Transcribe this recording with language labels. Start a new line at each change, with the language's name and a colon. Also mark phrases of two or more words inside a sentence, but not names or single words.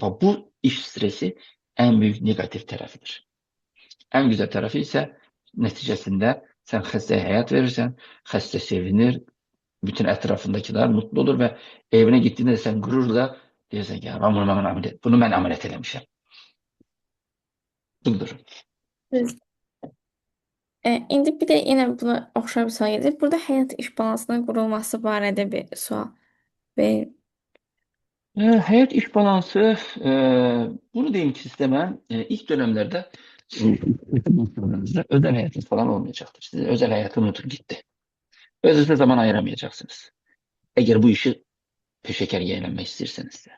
Turkish: Bak bu iş stresi en büyük negatif tarafıdır. En güzel tarafı ise neticesinde sen hastaya hayat verirsen, hasta sevinir, bütün etrafındakiler mutlu olur ve evine gittiğinde de sen gururla diyorsun ki ya bunu ben
Azerbaijani: ameliyat eləmişəm. Budur. Düz. İndi bir də yenə buna oxşar bir sual gedir. Burada həyat iş balansının qurulması barədə bir sual. Və
Turkish: Hayat iş balansı, bunu diyeyim ki sisteme ilk dönemlerde özel hayatınız falan olmayacaktır. Sizin özel hayatı unutup gitti. Özünüze zaman ayıramayacaksınız. Eğer bu işi peşeker eğlenmek isterseniz de.